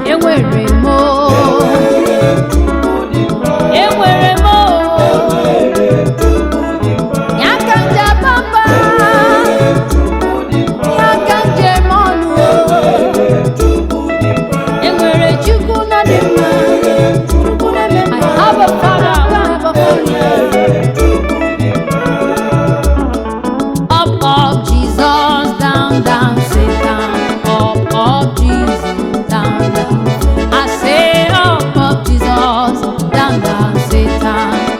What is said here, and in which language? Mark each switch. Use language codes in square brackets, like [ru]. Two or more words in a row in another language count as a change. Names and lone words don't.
[ig] Enwere m o. Enwere m Chukwu dị mma. Enwere m o. Enwere m Ya ka m ji aba mba. Ya ka m ji eme ọnụ. E nwere Chukwu nọ dị mma. [en] I have a Father, I have a Father. Up, up, Jesus, down, down, Satan. Up, up, Jesus, down, down. I say, up, up, Jesus, down, down, Satan.